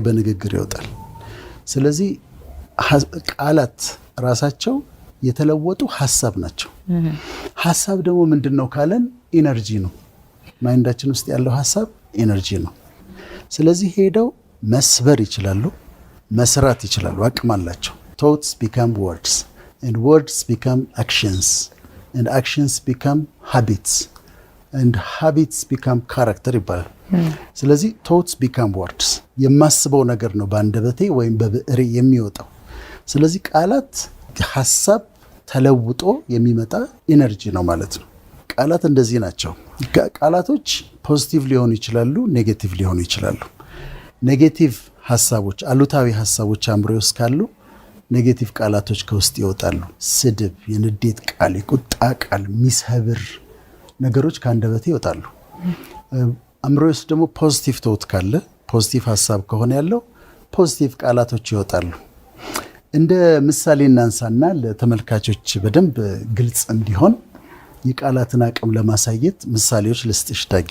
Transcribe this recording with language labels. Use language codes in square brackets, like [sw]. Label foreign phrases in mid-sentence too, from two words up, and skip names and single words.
[am] በንግግር ይወጣል። ስለዚህ ቃላት ራሳቸው የተለወጡ ሐሳብ ናቸው። ሐሳብ ደግሞ ምንድነው ካለን ኢነርጂ ነው። ማይንዳችን ውስጥ ያለው ሐሳብ ኢነርጂ ነው። ስለዚህ ሄደው መስበር ይችላሉ፣ መስራት ይችላሉ፣ አቅም አላቸው። [en] thoughts become words and words become actions and actions become habits and habits become character [am] ይባላል። ስለዚህ [en] thoughts become words [am] የማስበው ነገር ነው በአንደበቴ ወይም በብዕሬ የሚወጣው። ስለዚህ ቃላት ሐሳብ ተለውጦ የሚመጣ ኢነርጂ ነው ማለት ነው። ቃላት እንደዚህ ናቸው። ቃላቶች ፖዚቲቭ ሊሆኑ ይችላሉ፣ ኔጌቲቭ ሊሆኑ ይችላሉ። ኔጌቲቭ ሐሳቦች፣ አሉታዊ ሐሳቦች አእምሮ ውስጥ ካሉ ኔጌቲቭ ቃላቶች ከውስጥ ይወጣሉ። ስድብ፣ የንዴት ቃል፣ የቁጣ ቃል፣ ሚሰብር ነገሮች ከአንደበቴ ይወጣሉ። አእምሮ ውስጥ ደግሞ [en] positive thought [am] ካለ፣ ፖዚቲቭ ሐሳብ ከሆነ ያለው ፖዚቲቭ ቃላቶች ይወጣሉ። እንደ ምሳሌ እናንሳና ለተመልካቾች በደንብ ግልጽ እንዲሆን የቃላትን አቅም ለማሳየት ምሳሌዎች ልስጥሽ ዳጊ።